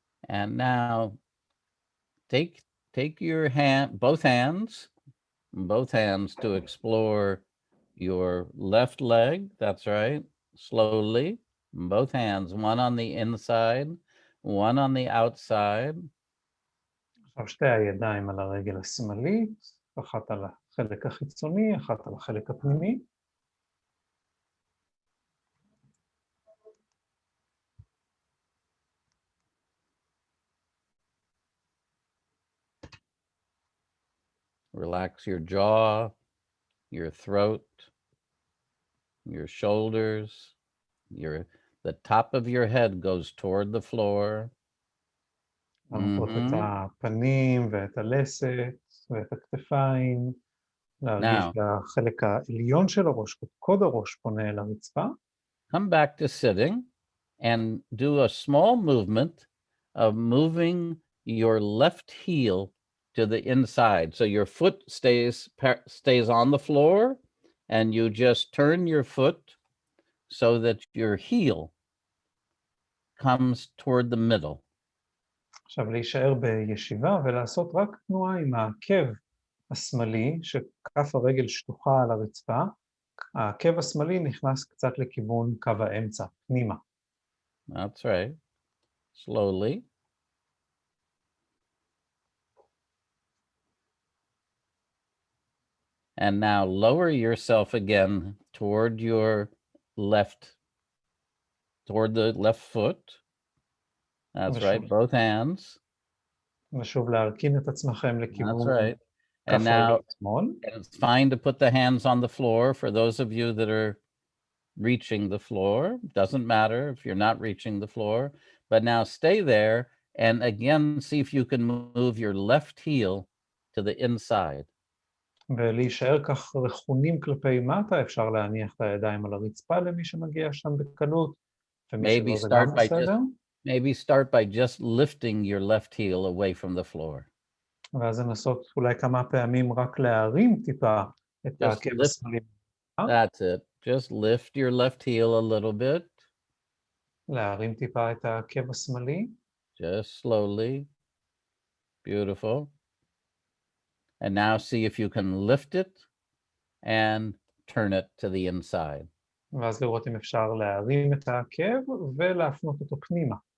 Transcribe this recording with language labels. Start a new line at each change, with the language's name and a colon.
English: And now take your both hands to explore your left leg. That's right. Slowly, both hands, one on the inside, one on the outside.
Hebrew: עכשיו שתי הידיים על הרגל השמאלית, אחת על החלק החיצוני, אחת על החלק הפנימי.
English: Relax your jaw, your throat, your shoulders, the top of your head goes toward the floor.
Hebrew: להנחות את הפנים ואת הלסת ואת הכתפיים, להרגיש את החלק העליון של הראש, קוד הראש פונה אל הרצפה.
English: Come back to sitting and do a small movement of moving your left heel to the inside. So your foot stays on the floor, and you just turn your foot so that your heel comes toward the middle.
Hebrew: עכשיו להישאר בישיבה ולעשות רק תנועה עם העקב השמאלי, שכף הרגל שטוחה על הרצפה, העקב השמאלי נכנס קצת לכיוון קו האמצע, פנימה.
English: That's right. Slowly. And now lower yourself again toward your toward the left foot. That's right, both hands.
Hebrew: ושוב להרכין את עצמכם
English: That's
Hebrew: לכיוון
English: right.
Hebrew: כף
English: And now
Hebrew: רגל שמאל.
English: it's fine to put the hands on the floor for those of you that are reaching the floor. Doesn't matter if you're not reaching the floor, but now stay there and again see if you can move your left heel to the inside.
Hebrew: ולהישאר כך רכונים כלפי מטה, אפשר להניח את הידיים על הרצפה למי שמגיע שם בקלות, ומי שלא זה גם בסדר.
English: Maybe start by just lifting your left heel away from the floor.
Hebrew: ואז לנסות אולי כמה פעמים רק להרים טיפה את העקב השמאלי.
English: That's it. Just lift your left heel a little bit.
Hebrew: להרים טיפה את העקב השמאלי.
English: Just slowly. Beautiful. And now see if you can lift it and turn it to the inside.
Hebrew: ואז לראות אם אפשר להרים את העקב ולהפנות אותו פנימה.